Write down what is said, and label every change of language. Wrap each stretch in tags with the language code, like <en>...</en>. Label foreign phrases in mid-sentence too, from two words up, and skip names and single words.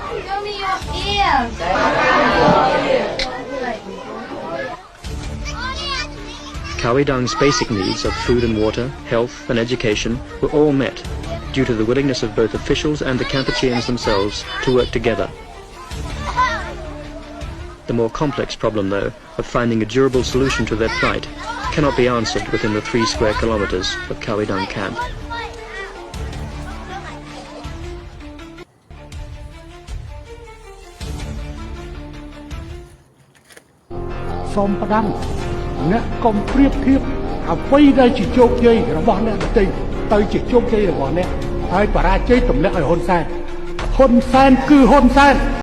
<en>Khawidang's basic needs of food and water, health and education were all met due to the willingness of both officials and the Kampucheans themselves to work together. The more complex problem, though, of finding a durable solution to their plight cannot be answered within the 3 square kilometers of Khawidang camp.</en> <km>សូមផ្ដាំអ្នកកុំប្រៀបធៀបអ្វីដែលជាជោគជ័យរបស់អ្នកដទៃទៅជាជោគជ័យរបស់អ្នកហើយបរាជ័យទម្លាក់ឲ្យហ៊ុនសែនគឺហ៊ុនសែន</km>